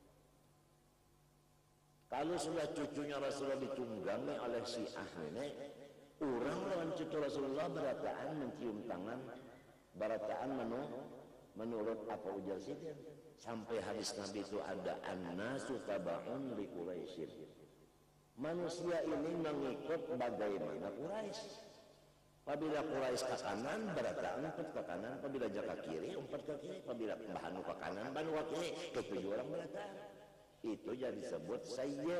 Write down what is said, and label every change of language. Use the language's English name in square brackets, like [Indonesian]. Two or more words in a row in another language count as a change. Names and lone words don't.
[Banjar] Kalau sudah cucunya Rasulullah ditunggangi oleh Syiah ini, orang lawan cucu Rasulullah berataan mencium tangan, berataan menurut apa ujar sidin. [Indonesian] Sampai hadis Nabi itu ada [Arabic] الناس تبع لقريش. [Indonesian] Manusia ini mengikut bagaimana Quraisy. [Banjar] Apabila Quraisy ke kanan, berataan umpat ke kanan. Apabila jaka kiri, umpat ke kiri. Apabila bahanu ke kanan, bahanu ke kiri. Ketujuh orang berataan. Itu jadi disebut sayyid.